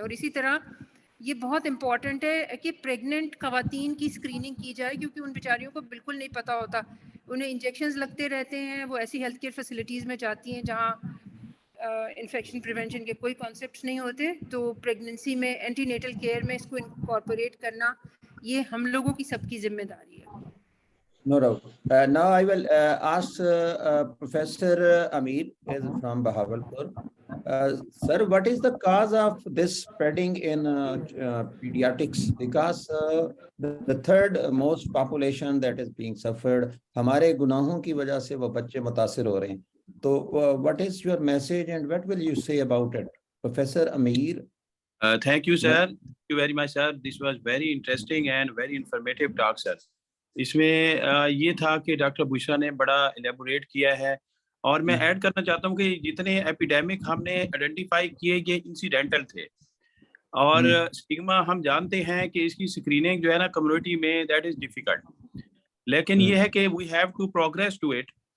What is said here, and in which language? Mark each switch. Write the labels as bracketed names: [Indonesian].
[Urdu] اور اسی طرح یہ بہت امپورٹنٹ ہے کہ پریگننٹ خواتین کی اسکریننگ کی جائے، کیونکہ ان بیچاریوں کو بالکل نہیں پتہ ہوتا. انہیں انجیکشنز لگتے رہتے ہیں، وہ ایسی ہیلتھ کیئر فیسلٹیز میں جاتی ہیں جہاں انفیکشن پریونشن کے کوئی کانسیپٹس نہیں ہوتے. تو پریگننسی میں اینٹی نیٹل کیئر میں اس کو انکارپوریٹ کرنا یہ ہم لوگوں کی سب کی ذمہ داری ہے. [English] No doubt. Now I will ask Professor Amir from Bahawalpur. Sir, what is the cause of this spreading in pediatrics? Because the third most population that is being suffered, [Urdu] ہمارے گناہوں کی وجہ سے وہ بچے متاثر ہو رہے ہیں. تو [English] what is your message and what will you say about it? Professor Amir. Thank you, sir. Thank you very much, sir. This was very interesting and very informative talk, sir. [Urdu] اس میں یہ تھا کہ ڈاکٹر بشرا نے بڑا elaborate کیا ہے، اور میں ایڈ کرنا چاہتا ہوں کہ جتنے ایپیڈیمک ہم نے آئیڈینٹیفائی کیے یہ انسیڈنٹل تھے، اور اسٹگما ہم جانتے ہیں کہ اس کی اسکریننگ جو ہے نا کمیونٹی میں دیٹ از ڈیفیکلٹ، لیکن یہ ہے کہ [English] We have to progress to it.